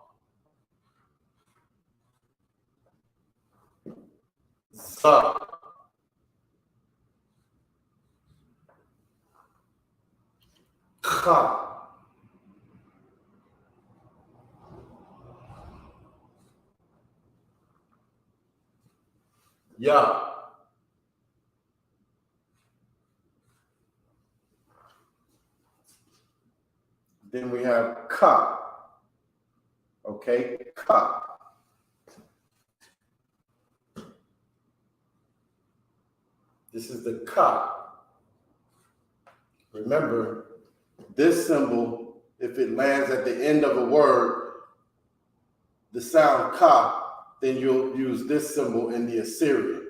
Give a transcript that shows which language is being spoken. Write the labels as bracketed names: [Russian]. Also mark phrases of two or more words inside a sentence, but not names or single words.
[English] Za. Kha. Ya. Then we have ka. Okay, ka. This is the ka. Remember, this symbol, if it lands at the end of a word, the sound ka, then you'll use this symbol in the Assyrian.